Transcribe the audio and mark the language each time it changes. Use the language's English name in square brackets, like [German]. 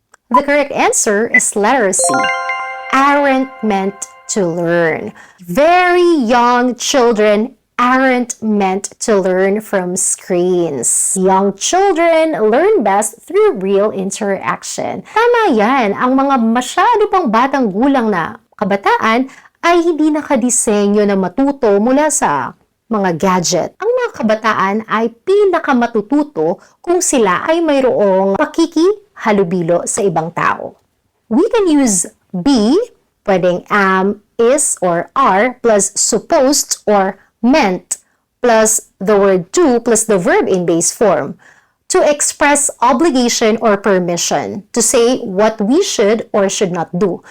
[English] The correct answer is letter C, aren't meant to learn. Very young children aren't meant to learn from screens. Young children learn best through real interaction. [Filipino] Tama yan, ang mga masyado pang batang gulang na kabataan ay hindi nakadisenyo na matuto mula sa mga gadget. Ang mga kabataan ay pinakamatututo kung sila ay mayroong pakikihalubilo sa ibang tao. [English] We can use be, pwedeng am, is, or are, plus supposed or meant, plus the word to, plus the verb in base form, to express obligation or permission, to say what we should or should not do.